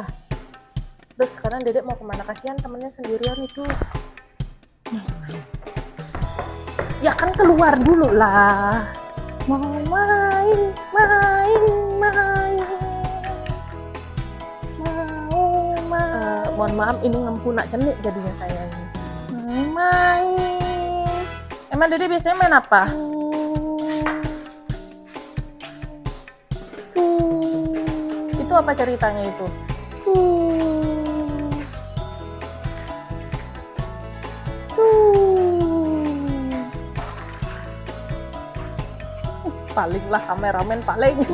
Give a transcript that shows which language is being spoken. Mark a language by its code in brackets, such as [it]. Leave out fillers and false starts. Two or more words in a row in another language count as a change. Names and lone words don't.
[id] Terus sekarang dedek mau kemana? Kasihan temennya sendirian itu. Ya kan keluar dulu lah. Mau main. Mohon maaf ini [ban] ngempu nak cenik [id] jadinya saya ini. Main. Emang dede biasanya main apa? Itu apa ceritanya itu? Paling lah kameramen paling.